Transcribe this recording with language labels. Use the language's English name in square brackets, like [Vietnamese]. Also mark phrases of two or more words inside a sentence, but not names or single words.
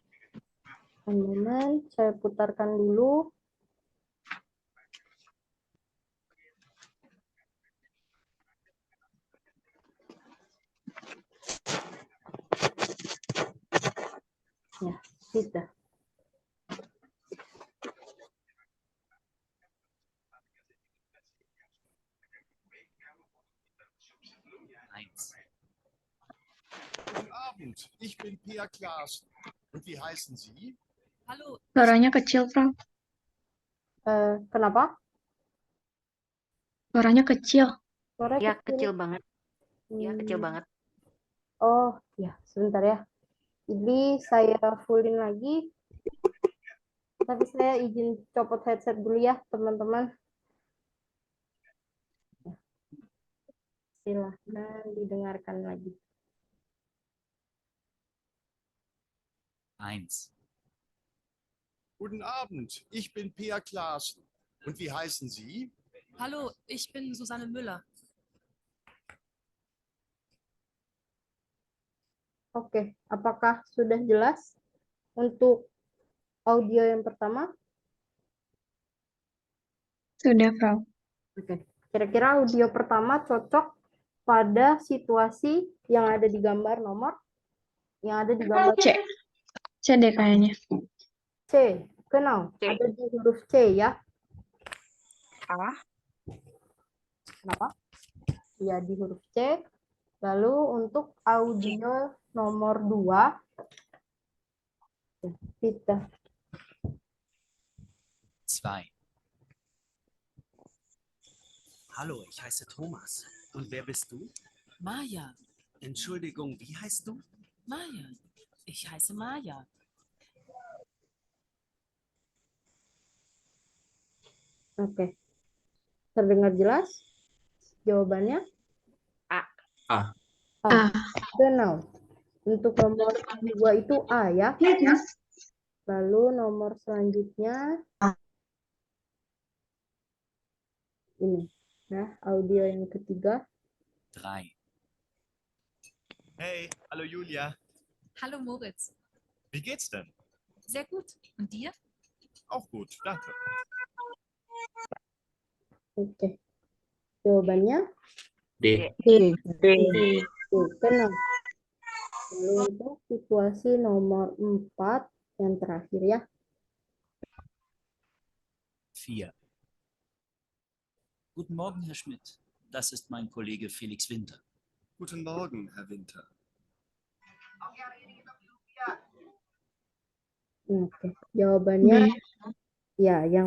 [Indonesian] Teman-teman, saya putarkan dulu. Ya, sudah. [German] Eins. Guten Abend, ich bin Pia Klaassen. Und wie heißen Sie? Hallo, [Indonesian] Suaranya kecil, Frau. Kenapa? Suaranya kecil. Suara Ya, kecil. kecil banget. Ya, kecil Hmm. banget. Oh, ya, sebentar ya. Ini saya fullin lagi. Tapi saya izin copot headset dulu ya, teman-teman. Silahkan didengarkan lagi. [German] Eins. Guten Abend, ich bin Pia Klaassen. Und wie heißen Sie? hallo, ich bin Susanne Müller. [Indonesian] Oke, apakah sudah jelas untuk audio yang pertama? Sudah, Frau. Oke. Kira-kira audio pertama cocok pada situasi yang ada di gambar nomor? Yang ada di gambar C. C deh kayaknya. C. Genau. C. Ada di huruf C ya. A. Kenapa? Ya, di huruf C. Lalu untuk audio nomor 2. Kita. [German] Zwei. Hallo, ich heiße Thomas. Und wer bist du? Maja, Entschuldigung, wie heißt du? Maja. Ich heiße Maja. [Indonesian] Oke. Terdengar jelas? Jawabannya? A. A. A. Genau. Untuk nomor 2 itu A ya. Lalu nomor selanjutnya ini. Nah, audio yang ketiga. [German] Drei. Hey, hallo Julia. Hallo Moritz. Wie geht's denn? Sehr gut. Und dir? Auch gut, danke. [Indonesian] Oke. Jawabannya D. D. D. Genau. Lalu untuk situasi nomor 4 yang terakhir ya. [German] Vier. Guten Morgen, Herr Schmidt. Das ist mein Kollege Felix Winter. Guten Morgen, Herr Winter. [Indonesian] Oke. Jawabannya ya yang